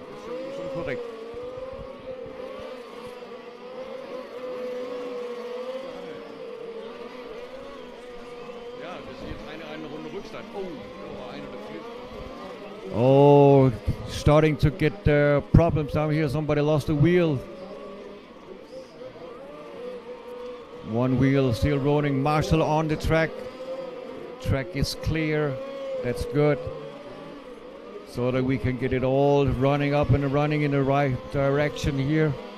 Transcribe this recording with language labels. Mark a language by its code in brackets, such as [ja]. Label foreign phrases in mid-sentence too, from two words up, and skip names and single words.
[da] Det er korrekt. [de] Ja, das ist jetzt eine Runde Rückstand. Oh, da war einer dafür. [en] Oh, starting to get problems down here. Somebody lost a wheel. One wheel still rolling. Marshall on the track. Track is clear. That's good. So that we can get it all running up and running in the right direction here.